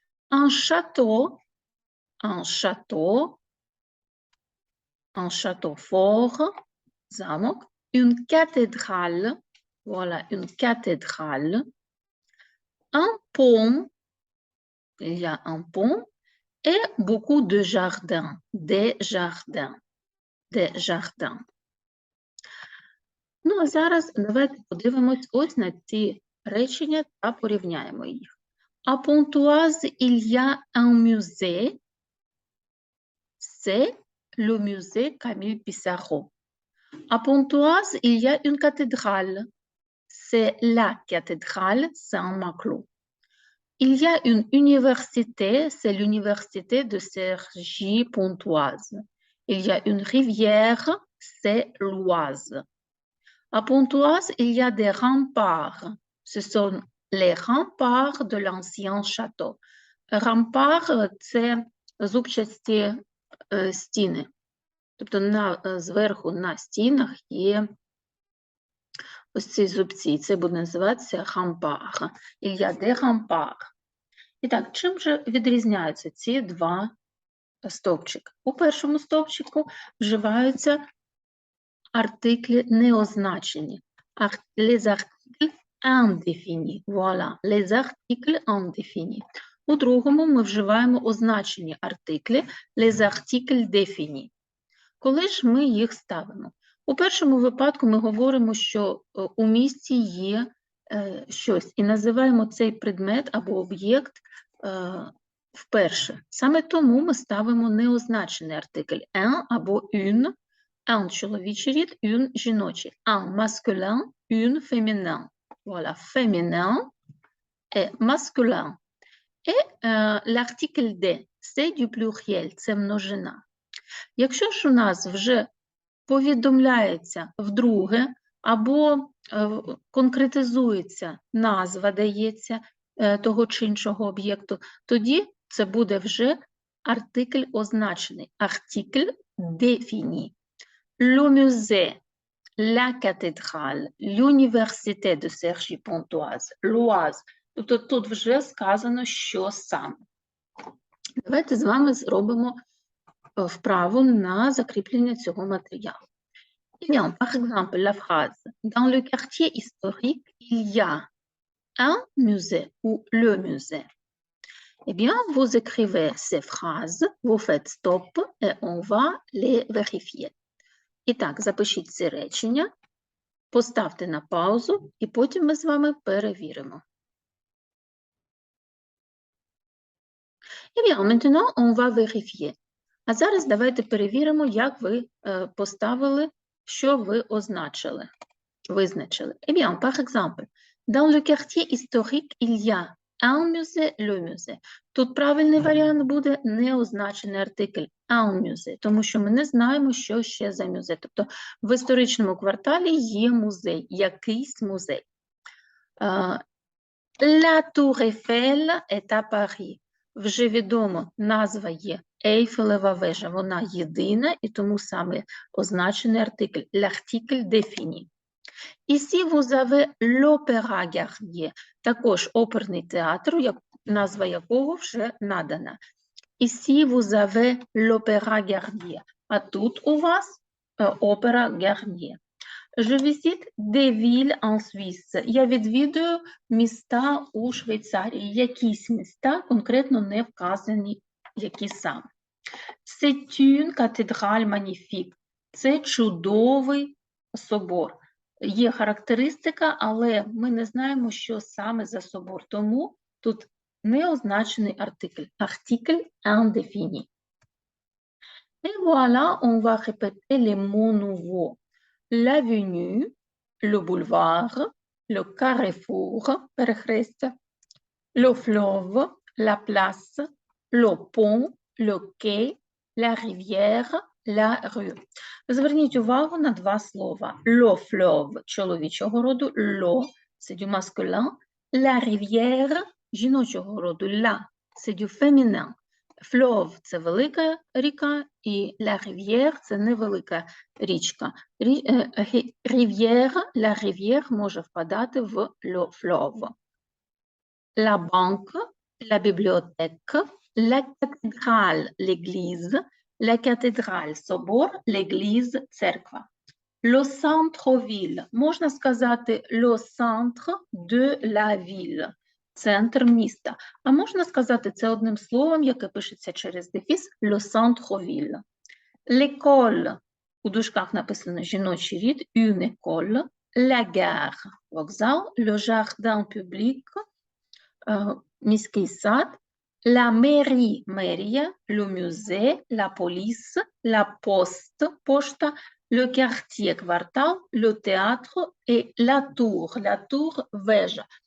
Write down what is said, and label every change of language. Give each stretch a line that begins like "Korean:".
French: Un château fort,
Ukrainian: замок,
French: une cathédrale, voilà, une cathédrale, un pont, il y a un pont et beaucoup de jardins, des jardins, des jardins.
Ukrainian: Ну, а зараз давайте подивимось ось на ці речення та порівняємо їх.
French: À Pontoise, il y a un musée. C'est le musée Camille Pissarro. À Pontoise, il y a une cathédrale. C'est la cathédrale Saint-Maclou. Il y a une université, c'est l'université de Cergy-Pontoise. Il y a une rivière, c'est l'Oise. À Pontoise, il y a des remparts. Ce sont les remparts de l'ancien château.
Ukrainian: Рампар – це зубчасті стіни. Тобто зверху на стінах є ось ці зубці. Це буде називатися рампар.
French: Il y a des remparts.
Ukrainian: І так, чим же відрізняються ці два стовпчики? У першому стовпчику вживаються артиклі неозначені.
French: Les articles indéfinis. Voilà, les articles indéfinis.
Ukrainian: У другому ми вживаємо означені артиклі
French: les articles définis.
Ukrainian: Коли ж ми їх ставимо? У першому випадку ми говоримо, що у місті є щось і називаємо цей предмет або об'єкт вперше. Саме тому ми ставимо неозначений артикль un або une. Un чоловічий рід, une жіночий.
French: Un masculin, une féminin. Voilà, féminin et masculin. Et l'article D, c'est du pluriel,
Ukrainian: це множина. Якщо ж у нас вже повідомляється вдруге, або конкретизується назва, дається того чи іншого об'єкту, тоді це буде вже артикль означений.
French: Article défini. Le musée, la cathédrale, l'université de Cergy-Pontoise, l'Oise.
Ukrainian: Тобто тут вже сказано, що саме. Давайте з вами зробимо вправу на закріплення цього матеріалу.
French: Eh bien, par exemple, la phrase « Dans le quartier historique, il y a un musée ou le musée ». Eh bien, vous écrivez ces phrases, vous faites stop et on va les vérifier.
Ukrainian: І так, запишіть ці речення, поставте на паузу, і потім ми з вами перевіримо.
French: Eh bien, maintenant, on va vérifier.
Ukrainian: А зараз давайте перевіримо, як ви поставили, що ви означили, визначили.
French: Eh bien, par exemple, dans le quartier historique, il y a un musée, le musée.
Ukrainian: Тут правильний варіант буде неозначений артикль un musée, тому що ми не знаємо, що ще за музей. Тобто в історичному кварталі є музей, якийсь музей.
French: La Tour Eiffel est à Paris.
Ukrainian: Вже відомо, назва є Ейфелева вежа, вона єдина, і тому саме означений артикль,
French: l'article défini. Ici, vous avez l'Opéra Garnier,
Ukrainian: також оперний театр, назва якого вже надана.
French: Ici, vous avez l'Opéra Garnier,
Ukrainian: а тут у вас опера Garnier.
French: Je visite des villes en Suisse.
Ukrainian: Я відвідую міста у Швейцарії. Якісь міста, конкретно не вказані, які саме.
French: C'est une cathédrale magnifique.
Ukrainian: Це чудовий собор. Є характеристика, але ми не знаємо, що саме за собор. Тому тут неозначений артикль.
French: Article indéfini. Et voilà, on va répéter les mots nouveaux. L'avenue, le boulevard, le carrefour,
Ukrainian: перехрестя,
French: le fleuve, la place, le pont, le quai, la rivière, la rue.
Ukrainian: Зверніть увагу на два слова.
French: Le fleuve –
Ukrainian: чоловічого роду,
French: le – це du masculin, la rivière –
Ukrainian: жіночого роду,
French: la – це du féminin.
Ukrainian: Fleuve – це велика ріка, і
French: la rivière
Ukrainian: – це невелика річка.
French: Rivière, la rivière
Ukrainian: може впадати в
French: le fleuve. La banque, la bibliothèque, la cathédrale, l'église, la cathédrale –
Ukrainian: собор,
French: l'église –
Ukrainian: церква.
French: Le centre-ville –
Ukrainian: можна сказати
French: le centre de la ville.
Ukrainian: центр міста. А можна сказати це одним словом, яке пишеться через дефіс,
French: le centre-ville. L'école, у дужках написано жіночий рід, une école, la gare,
Ukrainian: вокзал,
French: le jardin public,
Ukrainian: міський сад,
French: la mairie,
Ukrainian: мерія,
French: le musée, la police, la poste,
Ukrainian: пошта,
French: le quartier,
Ukrainian: квартал,
French: le théâtre et la tour,
Ukrainian: вежа.